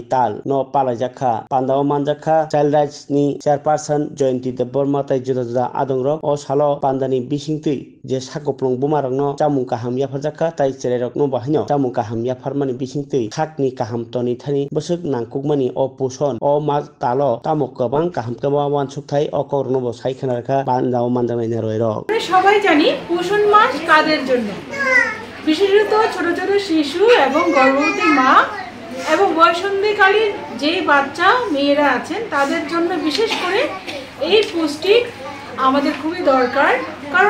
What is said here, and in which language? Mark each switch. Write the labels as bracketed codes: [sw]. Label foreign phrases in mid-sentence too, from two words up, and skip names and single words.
[trp] ताल न पालायजाखा पान्दाव मानजाखा [en] child rights [trp] नि चेयरपारसन जयंती देबबर्मा ताइ जुदा जुदा आदंरक अ सालो पान्दानि बिसिंतै जे साकप्लं बुमारंनो चामुं काहाम याफारजाखा ताइ चेरेरकनो बाहायनो चामुं काहाम याफारमानि बिसिंतै खाकनि काहाम तनि थानि बसक नांकुकमानि अ पोषण अ मास तालो तामुक गोबां काहाम केबा वानसुकथाय अ करनोबो सायखनारखा पान्दाव मानजानायनि रयरक [bn] সবাই জানি পোষণ মাস কাদের জন্য বিশেষত ছোট ছোট শিশু এবং গর্ভবতী মা এবং বয়ঃসন্ধিকালীন যে বাচ্চা মেয়েরা আছেন তাদের জন্য বিশেষ করে এই পুষ্টি আমাদের খুবই দরকার কারণ